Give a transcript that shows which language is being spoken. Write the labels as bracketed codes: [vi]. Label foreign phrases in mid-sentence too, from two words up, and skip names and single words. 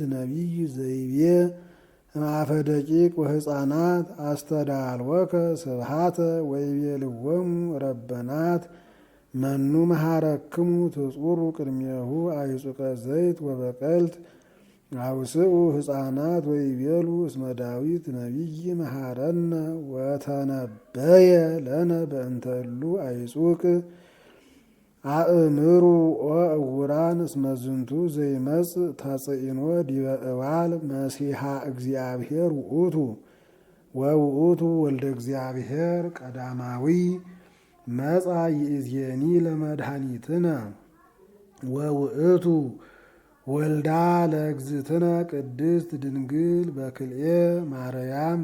[gez] ነቢይ ዘይቤ እምአፈ ደቂቅ ወሕፃናት አስተዳልወከ ስብሐተ ወይቤልዎሙ ረበናት መኑ መሃረክሙ ትጹሩ ቅድሜሁ አዕጹቀ ዘይት ወበቀልት አውስኡ ሕፃናት ወይቤሉ እስመ ዳዊት ነቢይ መሃረነ ወተነበየ ለነ በእንተ እሉ አዕጹቅ አእምሩ ወእውራን እስመ ዝንቱ ዘይመጽእ ተጽኢኖ ዲበ እባል መሲሐ እግዚአብሔር ውእቱ ወውእቱ ወልደ እግዚአብሔር ቀዳማዊ መጻ ይእዜኒ ለመድኃኒትነ ወውእቱ ወልዳ ለእግዝእትነ ቅድስት ድንግል በክልኤ ማርያም